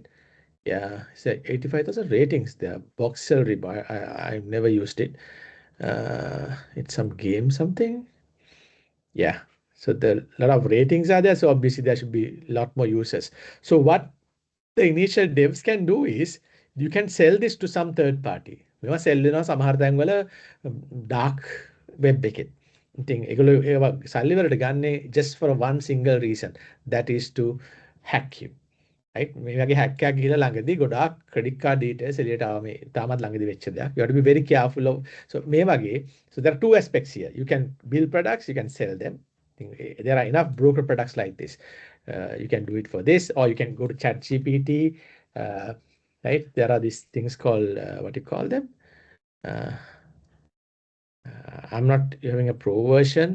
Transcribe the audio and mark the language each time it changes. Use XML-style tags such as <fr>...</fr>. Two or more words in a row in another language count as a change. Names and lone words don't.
<en>Yeah, it's like 85,000 ratings there. Voxel Rebuy, I've never used it. It's some game something. Yeah, so the lot of ratings are there, so obviously there should be a lot more users. So what the initial devs can do is you can sell this to some third party.</en> <si>මේවා sell වෙනවා සමහර තැන්වල</si> <en>dark web</en> <si>එකෙත්. ඉතින් ඒගොල්ලෝ ඒවා සල්ලි වලට ගන්නේ</si> <en>just for one single reason, that is to hack you. Right?</en> <si>මේ වගේ hack එකක් ගිහලා ළඟදී ගොඩාක්</si> <en>credit card details</en> <si>එළියට ආවා මේ තාමත් ළඟදී වෙච්ච දෙයක්.</si> <en>You have to be very careful of, so</en> <si>මේ වගේ,</si> <en>so there are two aspects here. You can build products, you can sell them. There are enough broker products like this. You can do it for this, or you can go to ChatGPT. Right? There are these things called what do you call them? I'm not having a pro version.</en>